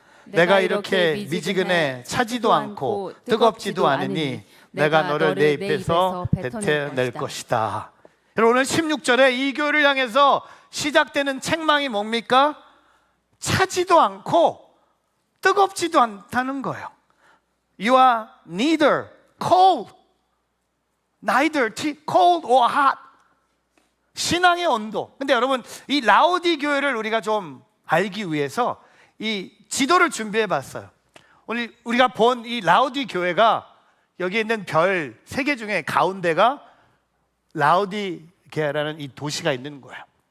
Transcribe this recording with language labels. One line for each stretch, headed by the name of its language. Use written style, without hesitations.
Korean: 내가 이렇게 미지근해 차지도 않고 뜨겁지도 않으니 내가 너를 내 입에서 뱉어낼 것이다. 여러분, 오늘 16절에 이 교회를 향해서 시작되는 책망이 뭡니까? 차지도 않고 뜨겁지도 않다는 거예요.
English: You are neither cold, neither cold or hot.
Korean: 신앙의 온도. 근데 여러분, 이 라오디 교회를 우리가 좀 알기 위해서 이 지도를 준비해 봤어요. 오늘 우리가 본 이 라오디 교회가 여기 있는 별 3개 중에 가운데가 라오디게아라는 이 도시가 있는 거예요.